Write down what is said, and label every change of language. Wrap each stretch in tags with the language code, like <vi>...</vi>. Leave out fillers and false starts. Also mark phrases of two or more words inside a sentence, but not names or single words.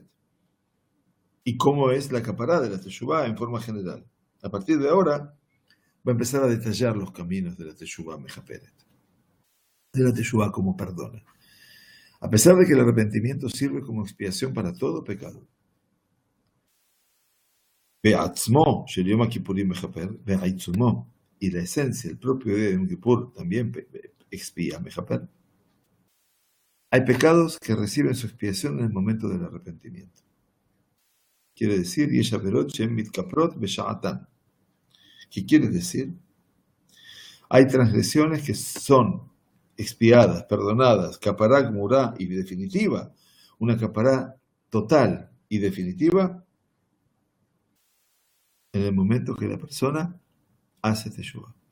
<es>Y cómo es la capará de la teshuvah en forma general. A partir de ahora va a empezar a detallar los caminos de la</es> <he>תשובה מכפרת.</he> <es>De la teshuvah como perdona. A pesar de que el arrepentimiento sirve como expiación para todo pecado.</es> <he>בעצמו של יום הכיפורים מכפר, בעיצומו,</he> <es>y la esencia, el propio día de Yom Kippur también expía mechaper. Hay pecados que reciben su expiación en el momento del arrepentimiento. Quiere decir,</es> <he>יש עבירות שהם מתכפרות בשעתן.</he> <es>¿Qué quiere decir? Hay transgresiones que son expiadas, perdonadas,</es> <he>כפרה, גמורה</he> <es>y definitiva, una capará total y definitiva en el momento que la persona hace teshuvah.</es>